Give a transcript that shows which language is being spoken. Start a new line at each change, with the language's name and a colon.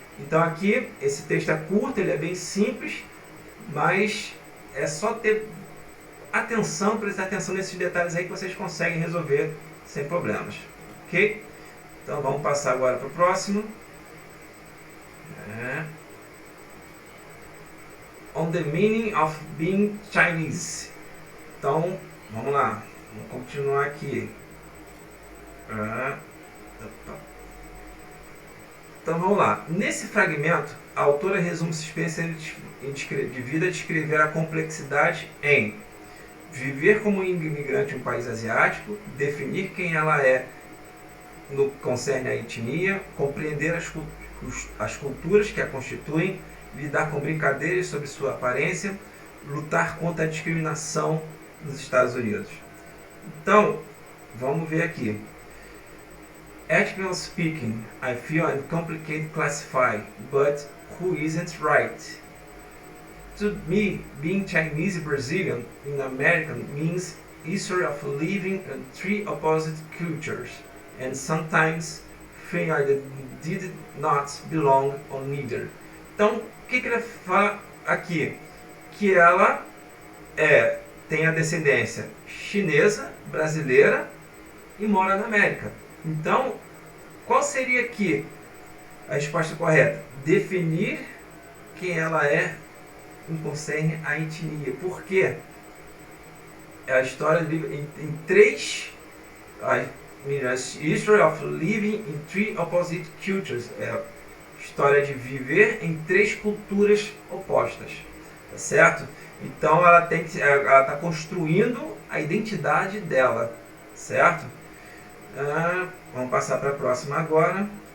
Portuguese: Então aqui, esse texto é curto, ele é bem simples, mas é só ter atenção, prestar atenção nesses detalhes aí que vocês conseguem resolver sem problemas. Ok? Então vamos passar agora para o próximo.
English: On the meaning of being Chinese.
Portuguese: Então, vamos lá. Vamos continuar aqui. Então vamos lá. Nesse fragmento, a autora resume sua experiência de vida descrever a complexidade em viver como imigrante em um país asiático, definir quem ela é no que concerne à etnia, compreender as culturas que a constituem, lidar com brincadeiras sobre sua aparência, lutar contra a discriminação nos Estados Unidos. Então, vamos ver aqui.
English: Ethically speaking, I feel I'm complicated to classify, but who isn't right? To me, being Chinese Brazilian in America means history of living in three opposite cultures, and sometimes feeling I did not belong on neither.
Portuguese: Então, o que ele fala aqui? Que ela tem a descendência chinesa, brasileira e mora na América. Então, qual seria aqui a resposta correta? Definir quem ela é em concerne à etnia. Por quê? É a história em três...
English: History of living in three opposite cultures.
Portuguese: É a história de viver em três culturas opostas. Tá certo? Então ela está construindo a identidade dela. Certo? Vamos passar para a próxima agora.